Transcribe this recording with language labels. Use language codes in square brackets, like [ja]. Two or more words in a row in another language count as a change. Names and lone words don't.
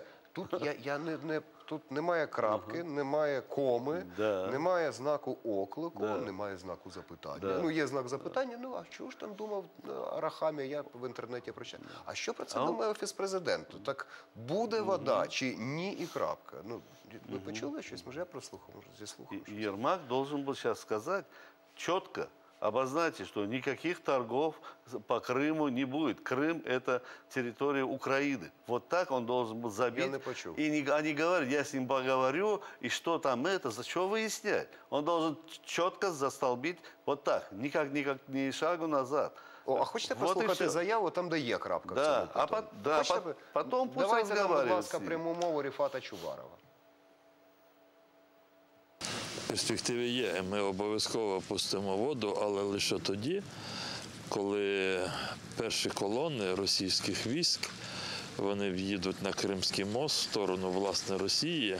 [uk] Тут тут немає крапки, немає коми, немає знаку оклику, немає знаку запитання. Є знак запитання, а чого ж там думав Арахамія, я в інтернеті прочитав. А що про це думає Офіс президенту? Так буде вода чи ні і крапка? Ви почули щось? Може я прослухав, може зіслухав? [ru] Ермак должен был сейчас сказать четко, обозначить, что никаких торгов по Крыму не будет. Крым – это территория Украины. Вот так он должен был забить. [uk] Я не почув. [ru] И не говорить, я с ним поговорю, и что там это, за что выяснять? Он должен четко застолбить вот так, никак ни шагу назад. [uk] А хочете послухати заяву, там де є крапка? [ru] Потом пусть [uk] давайте нам, будь ласка, [ru] с ним. [uk] пряму мову Ріфата Чубарова. Перспективи є. Ми обов'язково пустимо воду, але лише тоді, коли перші колони російських військ, вони в'їдуть на Кримський мост в сторону, власне, Росії.